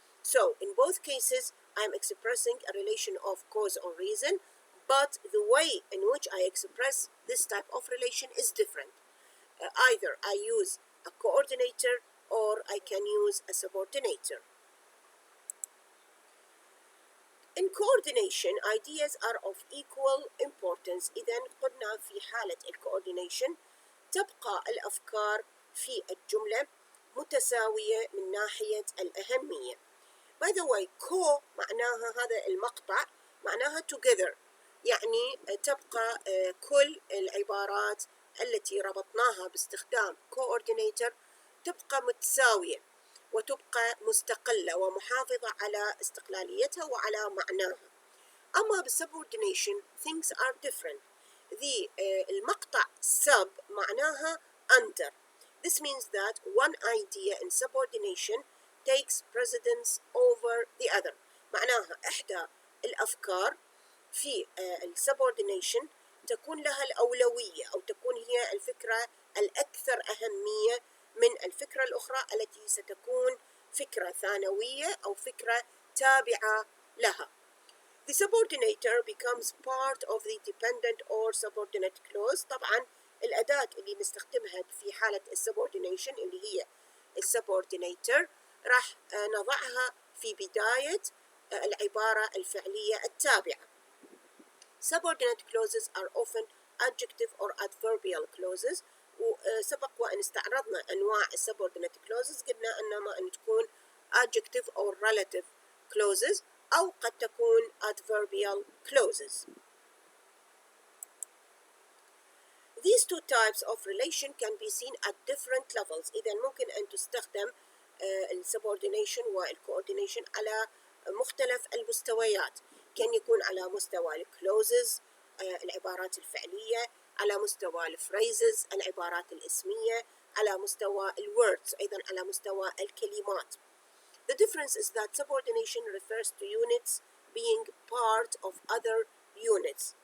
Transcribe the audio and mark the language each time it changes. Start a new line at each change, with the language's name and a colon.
English: So in both cases, I'm expressing a relation of cause or reason, but the way in which I express this type of relation is different. Either I use a coordinator or I can use a subordinator. In coordination, ideas are of equal importance.
Arabic: إذا قلنا في حالة الcoordination تبقى الأفكار في الجملة متساوية من ناحية الأهمية. By the way, co معناها هذا المقطع معناها together، يعني تبقى كل العبارات التي ربطناها باستخدام coordinator تبقى متساوية وتبقى مستقلة ومحافظة على استقلاليتها وعلى معناها. أما بالsubordination
English: things are different.
Arabic: المقطع sub معناها under.
English: This means that one idea in subordination takes precedence over the other.
Arabic: معناها إحدى الأفكار في الsubordination تكون لها الأولوية أو تكون هي الفكرة الأكثر أهمية من الفكرة الأخرى التي ستكون فكرة ثانوية أو فكرة تابعة لها.
English: The subordinator becomes part of the dependent or subordinate clause.
Arabic: طبعا الأداة اللي نستخدمها في حالة subordination اللي هي subordinator راح نضعها في بداية العبارة الفعلية التابعة.
English: Subordinate clauses are often adjective or adverbial clauses.
Arabic: وسبق وأن استعرضنا أنواع subordinate clauses قلنا أنما أن تكون
English: adjective or relative clauses
Arabic: أو قد تكون adverbial clauses.
English: These two types of relation can be seen at different levels.
Arabic: إذا ممكن أن تستخدم subordination والcoordination على مختلف المستويات. كان يكون على مستوى clauses العبارات الفعلية، على مستوى phrases العبارات الاسمية، على مستوى words أيضا على مستوى الكلمات.
English: The difference is that subordination refers to units being part of other units.